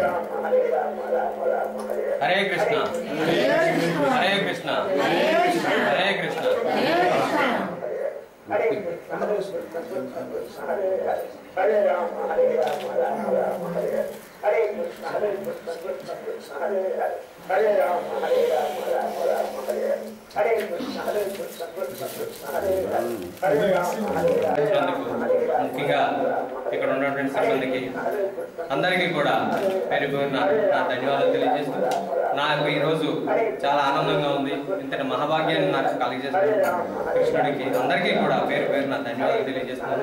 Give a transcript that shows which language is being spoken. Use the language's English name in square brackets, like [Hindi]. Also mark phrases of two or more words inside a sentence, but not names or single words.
[Sanskrit] హరే కృష్ణ హరే కృష్ణ హరే కృష్ణ హరే హరే రామ హరే రామ రామ రామ హరే హరే కృష్ణ హరే కృష్ణ కృష్ణ హరే హరే రామ హరే రామ రామ రామ హరే హరే కృష్ణ హరే కృష్ణ కృష్ణ హరే హరే రామ హరే రామ [Telugu] ముఖ్యంగా ఇక్కడ ఉన్నటువంటి సిబ్బందికి అందరికీ కూడా పేరు పేరున నా ధన్యవాదాలు తెలియజేస్తూ నాకు ఈరోజు చాలా ఆనందంగా ఉంది. ఇంతటి మహాభాగ్యాన్ని నాకు కలిగజేస్తున్న కృష్ణుడికి అందరికీ కూడా పేరు పేరున ధన్యవాదాలు తెలియజేస్తున్నాను.